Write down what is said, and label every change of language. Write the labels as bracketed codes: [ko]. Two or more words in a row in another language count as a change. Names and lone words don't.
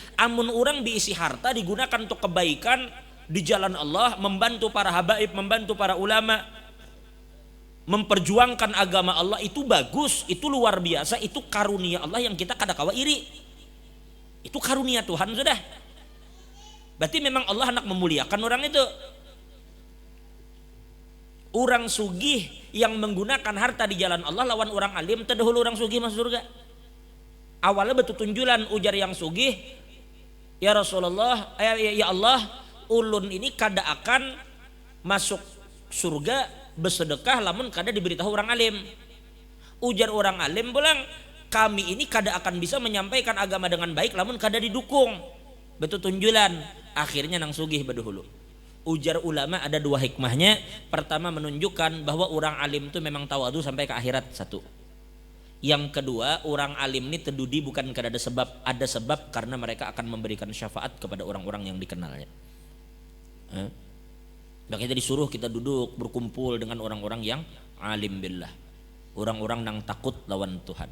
[id] Amun orang diisi harta digunakan untuk kebaikan di jalan Allah, membantu para habaib, membantu para ulama, memperjuangkan agama Allah, itu bagus, itu luar biasa, itu karunia Allah yang kita [bjn] kada kawa [id] iri. Itu karunia Tuhan sudah. Berarti memang Allah hendak memuliakan orang itu. Orang sugih yang menggunakan harta di jalan Allah lawan orang alim, terdahulu orang sugih masuk surga. [bjn] Awalnya betul tunjulan ujar yang sugih, ya Rasulullah, ya Allah, ulun ini kada akan masuk surga bersedekah lamun kada diberitahu orang alim. [id] Ujar orang alim pulang, kami ini kada akan bisa menyampaikan agama dengan baik lamun kada didukung. [bjn] Betul tunjulan, akhirnya nang sugih berdahulu. [id] Ujar ulama ada dua hikmahnya. Pertama menunjukkan bahwa orang alim itu memang tawadu sampai ke akhirat, satu. Yang kedua, orang alim ini terdudi bukan karena ada sebab karena mereka akan memberikan syafaat kepada orang-orang yang dikenalnya. Makanya disuruh kita duduk berkumpul dengan orang-orang yang alim billah, orang-orang yang takut lawan Tuhan.